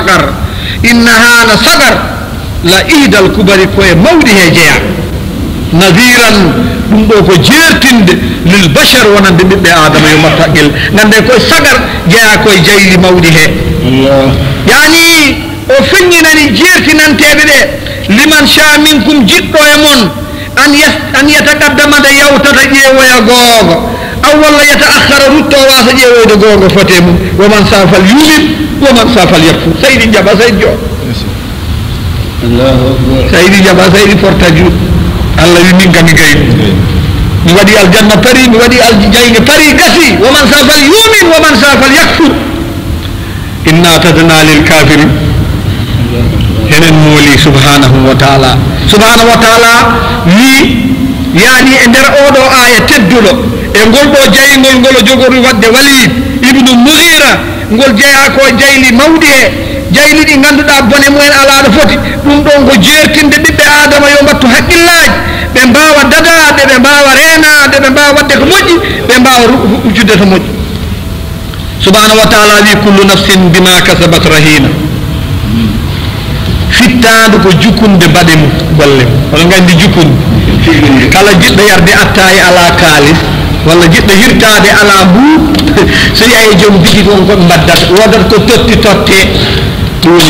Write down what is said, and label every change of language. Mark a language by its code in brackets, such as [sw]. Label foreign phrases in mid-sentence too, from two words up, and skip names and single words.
[ff] sagar la idal kubari koye mawɗi he jeeya nadiran ɗum ɗo ko jeertinde [ar] للبشر [ff] wonande ɓiɓɓe adama yo mattaqqel gande koye sagar jeeya koye jayli mawɗi he yani o feññinani jeertinanteɓe ɓe [ar] لمن شاء منكم [ff] jiɗɗo e mon [ar] أن يتقدم [ff] yawtata ƴeewoya googo aw walla yataakhara rutto wasa ƴeewoyde googo fote mum [ar] ومن شاء فليؤمن ومن شاء فليكفر [ff] saydi jaɓa saydi jo saydi jaɓa saydi porta juuɗe Allah wi min kam mi gayni mi waɗi aljanna pari mi waɗi aljayge pari gasi [ar] ومن شاء فليؤمن ومن شاء يكفر إنا أعتدنا للكافرين [ff] enen mooli [ar] سبحانه وتعالى [ff] wi yani e nder oɗo aya tedduɗo e ngol ɗo jaygol ngol o jogori wadde Walid ibnu Mughira ngol jeeya ko jayli mawɗi he jayli ɗi ganduɗa bone mumen ala ɗo foti ɗum ɗo ngo jeertinde ɓiɓɓe adama yo mbattu haqqillaji ɓe mbawa dadade ɓe mbawa renade ɓe mbawa wadde ko moƴƴi ɓe mbawa ujjude to moƴƴi [ar] سبحانه وتعالى [ff] wi [ar] كل نفس بما كسبت رهينة [ff] fittadu ko jukkunde baɗe mum golle mum oɗon gandi jukkunde kala jiɗɗo yarde attaye ala kaalis walla jiɗɗo hirtade ala mbuu so yahi joom bigi on koɓe mbaddata wodat ko totte ɗum woni